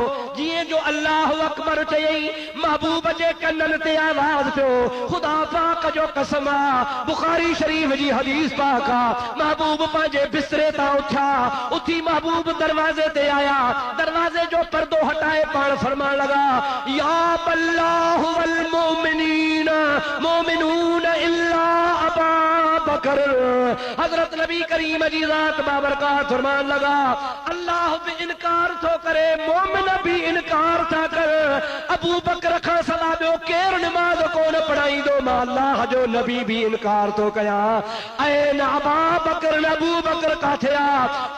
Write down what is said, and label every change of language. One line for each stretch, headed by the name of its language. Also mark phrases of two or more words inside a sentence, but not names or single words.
Sindhi: जीअं जो
Arabic: الله أكبر
Sindhi: चयई महबूब जे कननि ते आवाज पियो। खुदा पाक जो कसम आहे, बुखारी शरीफ जी हदीस पाक आहे। महबूब पंहिंजे बिस्तरे तां उथिया, उथी महबूब दरवाज़े ते आया। दरवाज़े जो पर्दो हटाए पाण फरमाण लगा
Arabic: يا الله والمؤمنين مؤمنون إلا أبا بكر.
Sindhi: हजरत नबी करीम जी ज़ात बाबरकात फरमान लगा अल्लाह भी इनकार थो करे, मोमिन भी इनकार था कर। अबू बकर खां सवा ॿियो केरु नमाज कोन पढ़ाईंदो, मां अल्लाह जो नबी भी इनकार थो कयां।
Arabic: أين أبا بكر,
Sindhi: अबू बकर काथे आ?